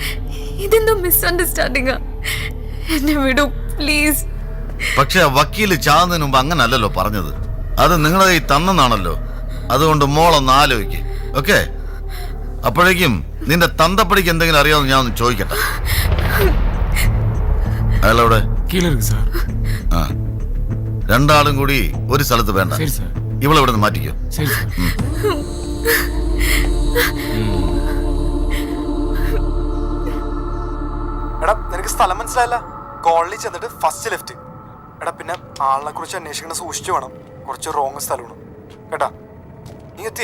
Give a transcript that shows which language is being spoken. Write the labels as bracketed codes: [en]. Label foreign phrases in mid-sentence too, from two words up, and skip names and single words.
[ml] ഇതെന്തോ മിസ്അണ്ടർസ്റ്റാൻഡിങ്ങാ. എന്നെ വിടൂ പ്ലീസ്. പക്ഷെ ആ വക്കീല് ചാകുന്നതിന് മുമ്പ് അങ്ങനല്ലല്ലോ പറഞ്ഞത്. അത് നിങ്ങളെ കൈ തന്നെന്നാണല്ലോ. അതുകൊണ്ട് മോളൊന്ന് ആലോചിക്ക്. ഓക്കെ? അപ്പോഴേക്കും നിന്റെ തന്തപ്പടിക്ക് എന്തെങ്കിലും അറിയാമെന്ന് ഞാൻ ഒന്ന് ചോദിക്കട്ടെ. അയാളവിടെ [ta] கீழே இருக்கு சார். [ml] ആ, രണ്ടാളും കൂടി ഒരു സ്ഥലത്ത് വേണ്ട. [ta] சரி சார். [ml] ഇവളെ ഇവിടെ നിന്ന് മാറ്റിക്കോ. [ta] சரி சார். [ml] എടാ നിനക്ക് സ്ഥലം മനസ്സിലായല്ല? കോളനി ചെന്നിട്ട് [en] first left. [ml] എടാ പിന്നെ ആളിനെ കുറിച്ച് അന്വേഷിക്കണം, സൂക്ഷിച്ചു വേണം. കുറച്ച് റോങ് സ്ഥലമാണ് കേട്ടാ. നീ എത്തിയാ?